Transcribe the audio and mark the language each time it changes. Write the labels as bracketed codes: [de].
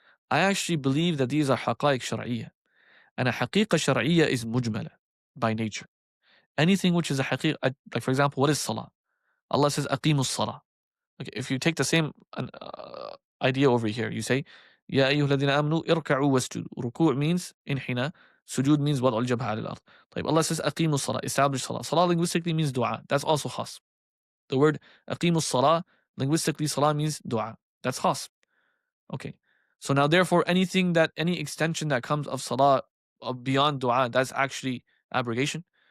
[en] I actually believe that these are حقائق شرعية. And a حقيقة شرعية is مجملة by nature. Anything which is a حقيقة, like for example, what is salah? Allah says, [ar] أقيموا الصلاة. [en] Okay, if you take the same idea over here, you say, [ar] يا أيها الذين آمنوا اركعوا واسجدوا. [en] ركوع means انحناء. Sujud means [ar] وضع الجبهة على الأرض. [en] طيب, Allah says, [ar] أقيموا الصلاة, [en] establish salah. Salah linguistically means dua. That's also khāṣṣ. The word [ar] أقيموا الصلاة, [en] linguistically, salah means dua. That's khāṣṣ. Okay. So now, therefore, any extension that comes of salah beyond dua, that's actually abrogation.